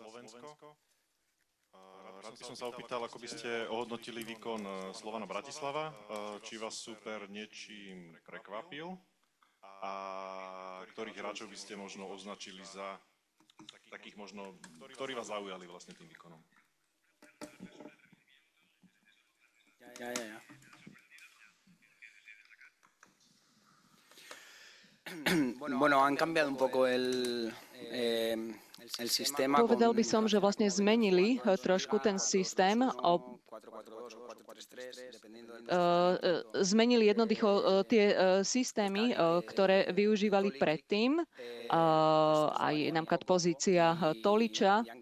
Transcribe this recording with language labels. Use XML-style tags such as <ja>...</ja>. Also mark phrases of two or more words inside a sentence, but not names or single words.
<sk>Rád by som sa opýtal, ako by ste ohodnotili výkon Slovana Bratislava. Či vás super niečím prekvapil a ktorých hráčov by ste možno označili za takých možno, ktorí vás zaujali vlastne tým výkonom?</sk> <es>Bueno, han cambiado un poco el sistema.</es> <sk>Povedal by som, že vlastne zmenili trošku ten systém. Zmenili jednoducho tie systémy, ktoré využívali predtým. Aj napríklad pozícia Toliča.</sk>